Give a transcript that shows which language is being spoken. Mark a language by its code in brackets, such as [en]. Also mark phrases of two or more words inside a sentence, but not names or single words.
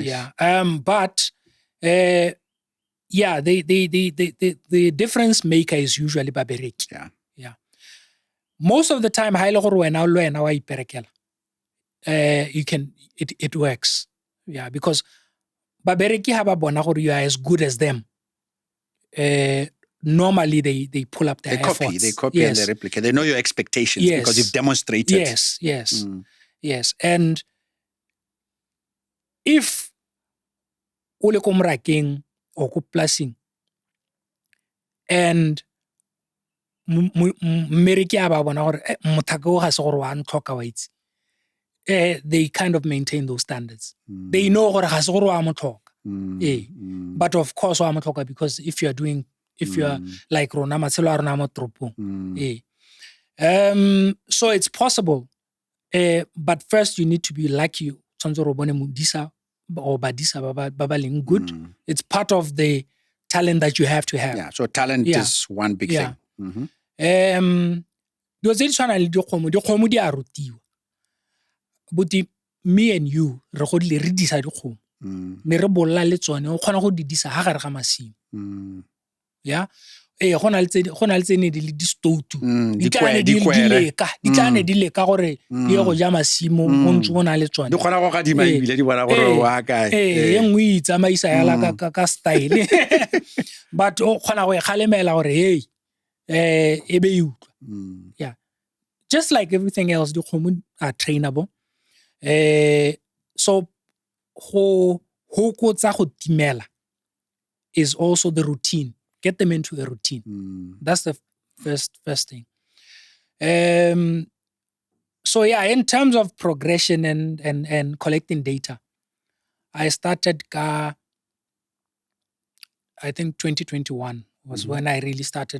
[en] Yeah. But the difference maker is usually babereki. Yeah. Most of the time, it works. Yeah, because babereki [tn] ha ba bona gore [en] you are as good as them. Normally they pull up their efforts. They copy and they replicate. They know your expectations because you've demonstrated. Yes. And if [tn] ule ko mrakeng or ko plasing and mmereki a ba bona gore mothaka o ga se gore wa ntlhoka wa itse, [en] they kind of maintain those standards. They know [tn] gore ga se gore wa motlhoka. [en] But of course [tn] wa motlhoka [en] because if you are like [tn] rona matshelo a rona mo toropong. [en] So it's possible. But first you need to be lucky. [tn] Tshwanetse re bone modisa or badisa ba ba leng good. [en] It's part of the talent that you have to have. Yeah, so talent is one big thing. [tn] Dilo tse di tshwanang le dikgomo di a rutiwa. [en] But me and you, [tn] re godile re disa dikgomo. Ne re bolla le tsone, o kgona go di disa ha gare ga masimo. [en] Yeah. [tn] Go na le tsene di le di-stoutu. Di tlane di leka gore di ye go ja masimo o ntse o na le tsone. Di kgona go gadima ebile di bona gore wa kae. E nngwe e tsamaisa yala ka style. But o kgona go e kgalemela gore hey e be utlwa. [en] Yeah. Just like everything else, the dikgomo are trainable. So [tn] go kotsa go timela [en] is also the routine. Get them into a routine. That's the first thing. So yeah, in terms of progression and collecting data, I started I think 2021 was when I really started.